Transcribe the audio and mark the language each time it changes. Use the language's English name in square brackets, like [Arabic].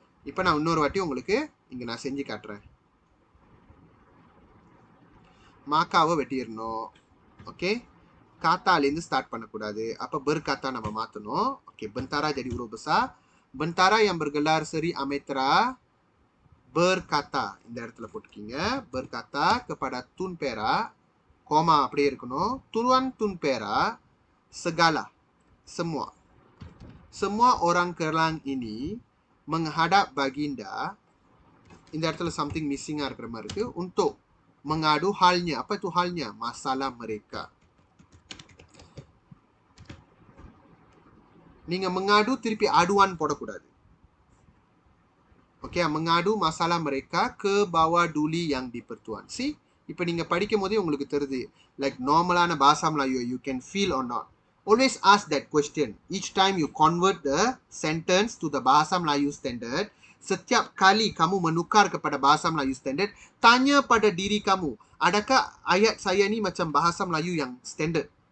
[Tamil] இப்போ நான் இன்னொரு வாட்டி உங்களுக்கு இங்கே நான் செஞ்சு காட்டுறேன். மாக்காவை வெட்டிடணும். ஓகே, காத்தாலேருந்து ஸ்டார்ட் பண்ணக்கூடாது. [Malay] அப்போ berkata [Tamil] நம்ம மாற்றணும். [Malay] ஓகே, bentara jadi huruf besar. Bentara yang bergelar Seri Ametra berkata, [Tamil] இந்த இடத்துல போட்டுக்கீங்க, [Malay] berkata kepada Tun Perak, koma அப்படியே இருக்கணும், Tuan Tun Perak, segala, semua. Semua orang Kelang ini menghadap baginda, [Tamil] இந்த இடத்துல [Malay] something missing [Tamil] இருக்கிற மாதிரி இருக்கு, [Malay] untuk mengadu halnya. Apa itu halnya? Masalah mereka. [Tamil] நீங்க mengadu திருப்பி aduan போடக்கூடாது. [Malay] Okay, mengadu masalah mereka ke bawah duli yang di-Pertuan. See? [Tamil] இப்போ நீங்க படிக்கும் போதே உங்களுக்கு தெரியுது. [English] Like normalana bahasa Melayu, you can feel or not. Always ask that question. Each time you convert the sentence to the bahasa Melayu standard, [Malay] setiap kali kamu menukar kepada bahasa Melayu standard, tanya pada diri kamu, adakah ayat saya ni macam bahasa Melayu yang standard?